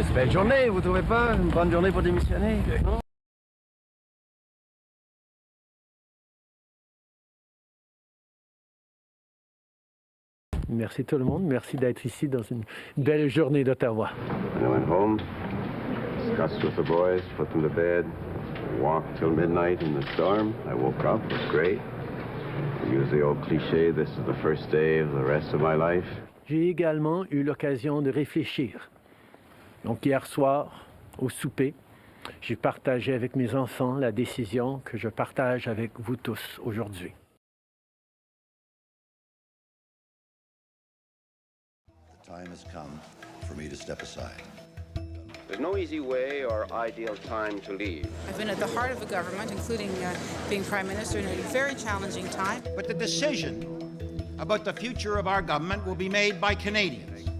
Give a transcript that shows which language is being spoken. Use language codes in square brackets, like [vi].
[fr] journée, vous trouvez pas? Une bonne journée pour démissionner? Non? Merci tout le monde, merci d'être ici dans une belle journée d'Ottawa. [en] I went home, discussed with the boys, put them to bed, walked till midnight in the storm. I woke up, it was great. I use the old cliché, this is the first day of the rest of my life. [fr] J'ai également eu l'occasion de réfléchir. Donc hier soir, au souper, j'ai partagé avec mes enfants la décision que je partage avec vous tous aujourd'hui. [en] The time has come for me to step aside. There's no easy way or ideal time to leave. I've been at the heart of the government, including being Prime Minister in a very challenging time. But the decision about the future of our government will be made by Canadians.